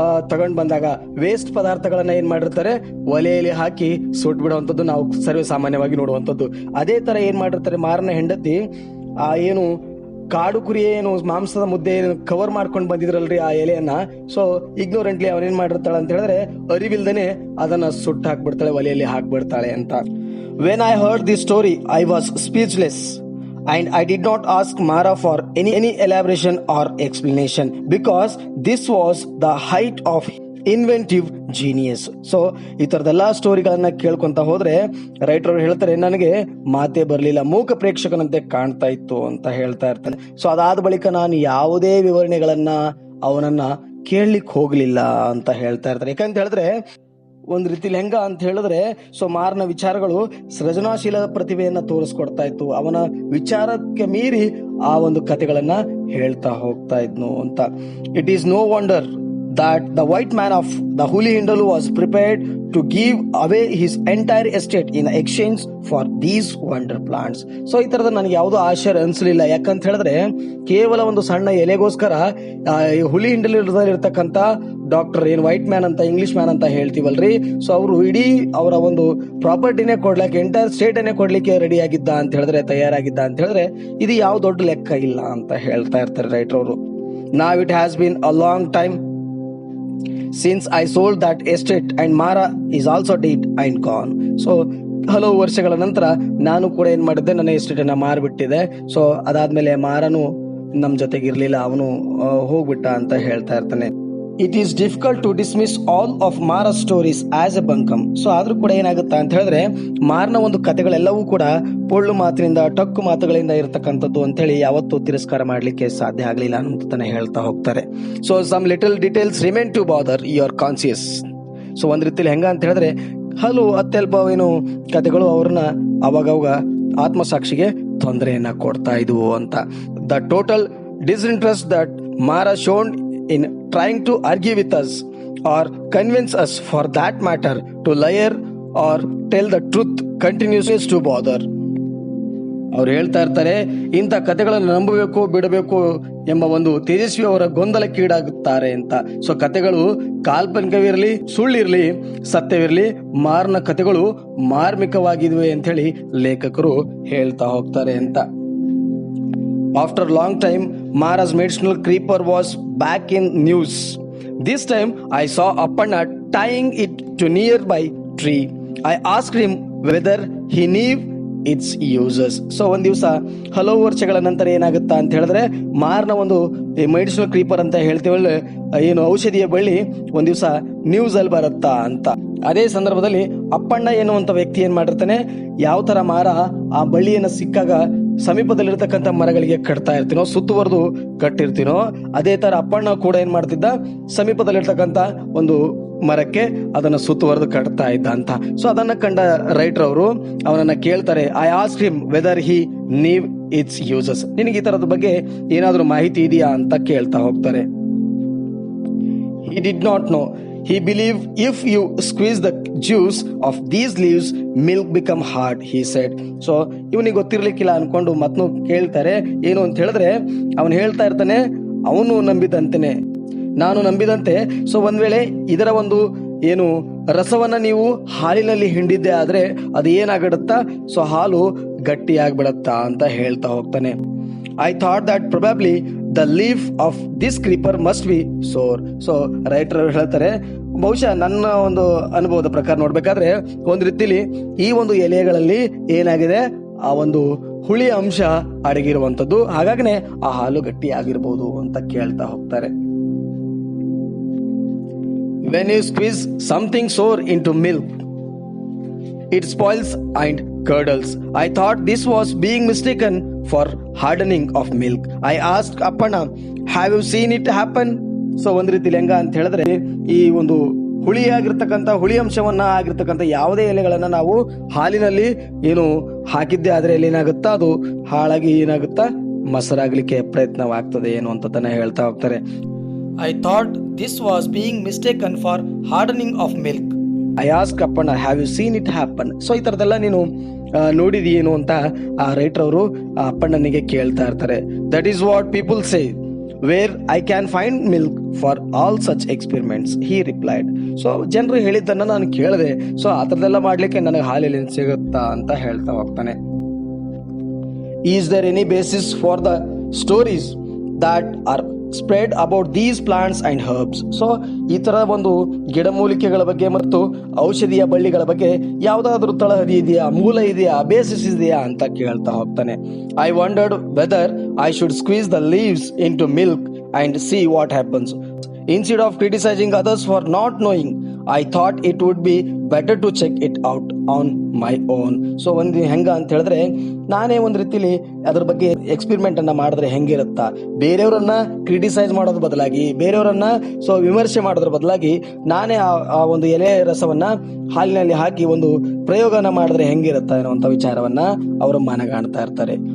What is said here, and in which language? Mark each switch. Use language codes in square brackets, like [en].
[kn] ತಗೊಂಡ್ ಬಂದಾಗ ವೇಸ್ಟ್ ಪದಾರ್ಥಗಳನ್ನ ಏನ್ ಮಾಡಿರ್ತಾರೆ, ಒಲೆಯಲ್ಲಿ ಹಾಕಿ ಸುಟ್ ಬಿಡುವಂಥದ್ದು ನಾವು ಸರ್ವೇ ಸಾಮಾನ್ಯವಾಗಿ ನೋಡುವಂಥದ್ದು. ಅದೇ ತರ ಏನ್ ಮಾಡಿರ್ತಾರೆ, ಮಾರನ ಹೆಂಡತಿ ಏನು ಕಾಡು ಕುರಿ ಏನು ಮಾಂಸದ ಮುದ್ದೆ ಕವರ್ ಮಾಡ್ಕೊಂಡು ಬಂದಿದ್ರಲ್ರಿ ಆ ಎಲೆಯನ್ನ, ಸೊ ಇಗ್ನೋರೆಂಟ್ಲಿ ಅವನೇನ್ ಮಾಡಿರ್ತಾಳೆ ಅಂತ ಹೇಳಿದ್ರೆ ಅರಿವಿಲ್ದೇನೆ ಅದನ್ನ ಸುಟ್ಟು ಹಾಕ್ಬಿಡ್ತಾಳೆ, ಒಲೆಯಲ್ಲಿ ಹಾಕ್ಬಿಡ್ತಾಳೆ ಅಂತ. [en] When I heard this story I was speechless and I did not ask Mara for any elaboration or explanation because this was the height of inventive genius. [kn] So ಈ ತರದೆಲ್ಲಾ ಸ್ಟೋರಿಗಳನ್ನ ಕೇಳ್ಕೊಂತ ಹೋದ್ರೆ ರೈಟರ್ ಹೇಳ್ತಾರೆ, ನನಗೆ ಮಾತೇ ಬರಲಿಲ್ಲ, ಮೂಕ ಪ್ರೇಕ್ಷಕನಂತೆ ಕಾಣ್ತಾ ಇತ್ತು ಅಂತ ಹೇಳ್ತಾ ಇರ್ತಾನೆ. ಸೊ ಅದಾದ ಬಳಿಕ ನಾನು ಯಾವುದೇ ವಿವರಣೆಗಳನ್ನ ಅವನನ್ನ ಕೇಳಲಿಕ್ಕೆ ಹೋಗ್ಲಿಲ್ಲ ಅಂತ ಹೇಳ್ತಾ ಇರ್ತಾರೆ. ಯಾಕಂತ ಹೇಳಿದ್ರೆ ಒಂದ್ ರೀತಿಲಿ ಹೆಂಗ ಅಂತ ಹೇಳಿದ್ರೆ, ಸೊ ಮಾರನ ವಿಚಾರಗಳು ಸೃಜನಾಶೀಲ ಪ್ರತಿಭೆಯನ್ನ ತೋರಿಸ್ಕೊಡ್ತಾ ಇತ್ತು, ಅವನ ವಿಚಾರಕ್ಕೆ ಮೀರಿ ಆ ಒಂದು ಕಥೆಗಳನ್ನ ಹೇಳ್ತಾ ಹೋಗ್ತಾ ಇದ್ನು ಅಂತ. [en] It is no wonder that the white man of the Hulihindalu was prepared to give away his entire estate in exchange for these wonder plants. [kn] So ಈ ತರದ ನನಗೆ ಯಾವುದೋ ಆಶ್ಚರ್ಯ ಅನ್ಸಲಿಲ್ಲ. ಯಾಕಂತ ಹೇಳಿದ್ರೆ ಕೇವಲ ಒಂದು ಸಣ್ಣ ಎಲೆಗೋಸ್ಕರ ಹುಲಿಹಿಂಡಲಿರ್ತಕ್ಕಂಥ ಡಾಕ್ಟರ್ ಏನು ವೈಟ್ ಮ್ಯಾನ್ ಅಂತ ಇಂಗ್ಲಿಷ್ ಮ್ಯಾನ್ ಅಂತ ಹೇಳ್ತೀವಲ್ರಿ, ಸೊ ಅವರು ಇಡೀ ಅವರ ಒಂದು ಪ್ರಾಪರ್ಟಿನೇ ಕೊಡ್ಲಿಕ್ಕೆ, ಎಂಟೈರ್ ಸ್ಟೇಟ್ ಅನ್ನೇ ಕೊಡ್ಲಿಕ್ಕೆ ರೆಡಿ ಆಗಿದ್ದ ಅಂತ ಹೇಳಿದ್ರೆ, ತಯಾರಾಗಿದ್ದ ಅಂತ ಹೇಳಿದ್ರೆ ಇದು ಯಾವ ದೊಡ್ಡ ಲೆಕ್ಕ ಇಲ್ಲ ಅಂತ ಹೇಳ್ತಾ ಇರ್ತಾರೆ ರೈಟರ್ ಅವರು. [en] Now it has been a long time since I sold that estate and Mara is also dead and gone. [kn] So ಹಲವು ವರ್ಷಗಳ ನಂತರ ನಾನು ಕೂಡ ಏನ್ ಮಾಡಿದ್ದೆ, ನನ್ನ ಎಸ್ಟೇಟ್ ಅನ್ನ ಮಾರ್ಬಿಟ್ಟಿದೆ. ಸೊ ಅದಾದ್ಮೇಲೆ ಮಾರನು ನಮ್ ಜೊತೆಗಿರ್ಲಿಲ್ಲ, ಅವನು ಹೋಗ್ಬಿಟ್ಟ ಅಂತ ಹೇಳ್ತಾ ಇರ್ತಾನೆ. [en] It is difficult to dismiss all of Mara stories as a bunkum. [kn] ಸೊ ಆದ್ರೂ ಕೂಡ ಏನಾಗುತ್ತಾ ಅಂತ ಹೇಳಿದ್ರೆ ಮಾರನ ಒಂದು ಕಥೆಗಳೆಲ್ಲವೂ ಕೂಡ ಪೊಳ್ಳು ಮಾತಿನಿಂದ, ಟಕ್ಕು ಮಾತುಗಳಿಂದ ಇರತಕ್ಕಂಥದ್ದು ಅಂತ ಹೇಳಿ ಯಾವತ್ತೂ ತಿರಸ್ಕಾರ ಮಾಡ್ಲಿಕ್ಕೆ ಸಾಧ್ಯ ಆಗ್ಲಿಲ್ಲ ಅಂತ ಹೇಳ್ತಾ ಹೋಗ್ತಾರೆ. So [en] Some little details remain to bother your conscious. [kn] So ಒಂದ್ ರೀತಿಲಿ ಹೆಂಗ ಅಂತ ಹೇಳಿದ್ರೆ ಹಲವು ಅತ್ಯಲ್ಪ ಏನು ಕಥೆಗಳು ಅವ್ರನ್ನ ಅವಾಗವಾಗ ಆತ್ಮಸಾಕ್ಷಿಗೆ ತೊಂದರೆಯನ್ನ ಕೊಡ್ತಾ ಇದ್ವು ಅಂತ. [en] The total disinterest that Mara shown in trying to argue with us or convince us for that matter to lie or tell the truth continues to bother. [kn] ಅವ್ರು ಹೇಳ್ತಾ ಇರ್ತಾರೆ, ಇಂಥ ಕಥೆಗಳನ್ನು ನಂಬಬೇಕು ಬಿಡಬೇಕು ಎಂಬ ಒಂದು ತೇಜಸ್ವಿ ಅವರ ಗೊಂದಲಕ್ಕೀಡಾಗುತ್ತಾರೆ ಅಂತ. ಸೊ ಕಥೆಗಳು ಕಾಲ್ಪನಿಕವಿರಲಿ, ಸುಳ್ಳಿರ್ಲಿ, ಸತ್ಯವಿರಲಿ, ಮಾರನ ಕಥೆಗಳು ಮಾರ್ಮಿಕವಾಗಿವೆ ಅಂತ ಹೇಳಿ ಲೇಖಕರು ಹೇಳ್ತಾ ಹೋಗ್ತಾರೆ ಅಂತ. [en] After a long time, Mara's medicinal creeper was back in news. This time, I saw Appanna tying it to nearby tree. I asked him whether he knew its uses. [kn] So ಒಂದ್ ದಿವಸ ಹಲವು ವರ್ಷಗಳ ನಂತರ ಏನಾಗುತ್ತಾ ಅಂತ ಹೇಳಿದ್ರೆ ಮಾರನ ಒಂದು ಮೆಡಿಸಿನಲ್ ಕ್ರೀಪರ್ ಅಂತ ಹೇಳ್ತೀವಲ್ಲ, ಏನು ಔಷಧಿಯ ಬಳ್ಳಿ ಒಂದ್ ದಿವಸ ನ್ಯೂಸ್ ಅಲ್ಲಿ ಬರುತ್ತಾ ಅಂತ. ಅದೇ ಸಂದರ್ಭದಲ್ಲಿ ಅಪ್ಪಣ್ಣ ಎನ್ನುವಂತ ವ್ಯಕ್ತಿ ಏನ್ ಮಾಡಿರ್ತಾನೆ, ಯಾವ ತರ ಮಾರ ಆ ಬಳ್ಳಿಯನ್ನ ಸಿಕ್ಕಾಗ ಸಮೀಪದಲ್ಲಿರ್ತಕ್ಕಂಥ ಮರಗಳಿಗೆ ಕಟ್ತಾ ಇರ್ತೀನೋ, ಸುತ್ತುವರೆದು ಕಟ್ಟಿರ್ತೀನೋ, ಅದೇ ತರ ಅಪ್ಪಣ್ಣ ಕೂಡ ಏನ್ ಮಾಡ್ತಿದ್ದ, ಸಮೀಪದಲ್ಲಿರ್ತಕ್ಕಂಥ ಒಂದು ಮರಕ್ಕೆ ಅದನ್ನ ಸುತ್ತುವರೆದು ಕಟ್ತಾ ಇದ್ದ ಅಂತ. ಸೊ ಅದನ್ನ ಕಂಡ ರೈಟರ್ ಅವರು ಅವನನ್ನ ಕೇಳ್ತಾರೆ, [en] I ask him whether he knew its uses. [kn] ನಿನಗೆ ಈ ತರದ ಬಗ್ಗೆ ಏನಾದ್ರೂ ಮಾಹಿತಿ ಇದೆಯಾ ಅಂತ ಕೇಳ್ತಾ ಹೋಗ್ತಾರೆ. [en] He did not know. He believed if you squeeze the juice of these leaves, milk become hard, he said. [kn] So ಇವನಿಗೆ ಗೊತ್ತಿರ್ಲಿಕ್ಕಿಲ್ಲ ಅನ್ಕೊಂಡು ಮತ್ನು ಕೇಳ್ತಾರೆ, ಏನು ಅಂತ ಹೇಳಿದ್ರೆ ಅವನು ಹೇಳ್ತಾ ಇರ್ತಾನೆ, ಅವನು ನಂಬಿದಂತೆನೆ ನಾನು ನಂಬಿದಂತೆ. ಸೊ ಒಂದ್ ವೇಳೆ ಇದರ ಒಂದು ಏನು ರಸವನ್ನ ನೀವು ಹಾಲಿನಲ್ಲಿ ಹಿಂಡಿದ್ದೆ ಆದ್ರೆ ಅದು ಏನಾಗಿಡುತ್ತಾ, ಸೊ ಹಾಲು ಗಟ್ಟಿ ಆಗ್ಬಿಡತ್ತಾ ಅಂತ ಹೇಳ್ತಾ ಹೋಗ್ತಾನೆ. [en] I thought that probably the leaf of this creeper must be sour. [kn] So writer ಹೇಳ್ತಾರೆ, ಬಹುಶಃ ನನ್ನ ಒಂದು ಅನುಭವದ ಪ್ರಕಾರ ನೋಡ್ಬೇಕಾದ್ರೆ ಒಂದ್ ರೀತಿಲಿ ಈ ಒಂದು ಎಲೆಗಳಲ್ಲಿ ಏನಾಗಿದೆ, ಆ ಒಂದು ಹುಳಿ ಅಂಶ ಅಡಗಿರುವಂತದ್ದು, ಹಾಗಾಗಿನೇ ಆ ಹಾಲು ಗಟ್ಟಿ ಆಗಿರ್ಬೋದು ಅಂತ ಕೇಳ್ತಾ ಹೋಗ್ತಾರೆ. [en] When you squeeze something sour into milk, it spoils and curdles. I thought this was being mistaken for hardening of milk. I asked Appanna, have you seen it happen? [kn] So ಒಂದ್ ರೀತಿಲಿ ಹೆಂಗ ಅಂತ ಹೇಳಿದ್ರೆ ಈ ಒಂದು ಹುಳಿಯಾಗಿರ್ತಕ್ಕಂಥ ಹುಳಿ ಅಂಶವನ್ನ ಆಗಿರ್ತಕ್ಕಂಥ ಯಾವುದೇ ಎಲೆಗಳನ್ನ ನಾವು ಹಾಲಿನಲ್ಲಿ ಏನು ಹಾಕಿದ್ದೆ ಆದ್ರೆ ಅಲ್ಲಿ ಏನಾಗುತ್ತಾ, ಅದು ಹಾಳಾಗಿ ಏನಾಗುತ್ತಾ, ಮೊಸರಾಗ್ಲಿಕ್ಕೆ ಪ್ರಯತ್ನವಾಗ್ತದೆ ಏನು ಅಂತ ಹೇಳ್ತಾ ಹೋಗ್ತಾರೆ. [en] I thought this was being mistaken for hardening of milk. I ask Appanna, have you seen it happen? [kn] So ಈ ತರದೆಲ್ಲ ನೀನು ನೋಡಿದೀನು ಅಂತ ಆ ರೈಟರ್ ಅವರು ಅಪ್ಪಣ್ಣನಿಗೆ ಕೇಳ್ತಾ ಇರ್ತಾರೆ. [en] That is what people say, where I can find milk for all such experiments, he replied. [kn] So ಜನರು ಹೇಳಿದ್ದನ್ನು ನಾನು ಕೇಳಿದೆ, ಸೊ ಆ ಥರದ್ದೆಲ್ಲ ಮಾಡಲಿಕ್ಕೆ ನನಗೆ ಹಾಲೆಲ್ಲಿ ಸಿಗುತ್ತಾ ಅಂತ ಹೇಳ್ತಾ ಹೋಗ್ತಾನೆ. [en] Is there any basis for the stories that are spread about these plants and herbs? [kn] So ಈ ತರ ಒಂದು ಗಿಡಮೂಲಿಕೆಗಳ ಬಗ್ಗೆ ಮತ್ತು ಔಷಧೀಯ ಬಳ್ಳಿಗಳ ಬಗ್ಗೆ ಯಾವುದಾದ್ರೂ ತಳಹದಿ ಇದೆಯಾ, ಮೂಲ ಇದೆಯಾ, ಬೇಸಿಸ್ ಇದೆಯಾ ಅಂತ ಕೇಳ್ತಾ ಹೋಗ್ತಾನೆ. [en] I wondered whether I should squeeze the leaves into milk and see what happens. Instead of criticizing others for not knowing, I thought it would be better to check it out on my own. [kn] So ಒಂದು ಹೆಂಗ ಅಂತ ಹೇಳಿದ್ರೆ, ನಾನೇ ಒಂದು ರೀತಿಲಿ ಅದ್ರ ಬಗ್ಗೆ experiment ಅನ್ನ ಮಾಡಿದ್ರೆ ಹೆಂಗಿರುತ್ತಾ, ಬೇರೆಯವರನ್ನ ಕ್ರಿಟಿಸೈಸ್ ಮಾಡೋದ್ರ ಬದಲಾಗಿ, ಬೇರೆಯವರನ್ನ ವಿಮರ್ಶೆ ಮಾಡೋದ್ರ ಬದಲಾಗಿ ನಾನೇ ಆ ಒಂದು ಎಲೆ ರಸವನ್ನ ಹಾಲಿನಲ್ಲಿ ಹಾಕಿ ಒಂದು ಪ್ರಯೋಗನ ಮಾಡಿದ್ರೆ ಹೆಂಗಿರುತ್ತಾ ಅನ್ನುವಂಥ ವಿಚಾರವನ್ನ ಅವರು ಮನಗಾಣ್ತಾ ಇರ್ತಾರೆ.